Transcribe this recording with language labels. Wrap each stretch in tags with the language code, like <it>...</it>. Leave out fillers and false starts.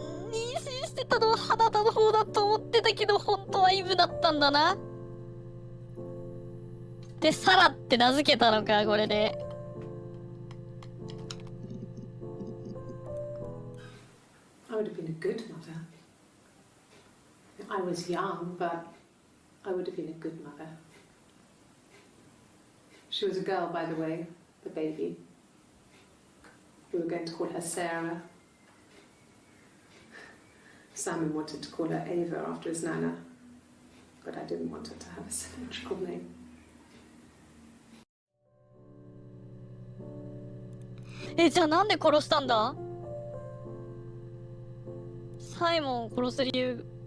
<ja>妊娠してたのは花田の方だと思ってたけど、本当はイブだったんだな。で、サラって名付けたのか、これで。</ja> <en>I would have been a good mother. I was young, but I would have been a good mother. She was a girl, by the way, the baby. We were going to call her Sarah. Simon wanted to call her Ava after his nana, but I didn't want her to have a symmetrical name.</en> <ja>じゃあなんで殺したんだ？サイモンを殺す理由。</ja>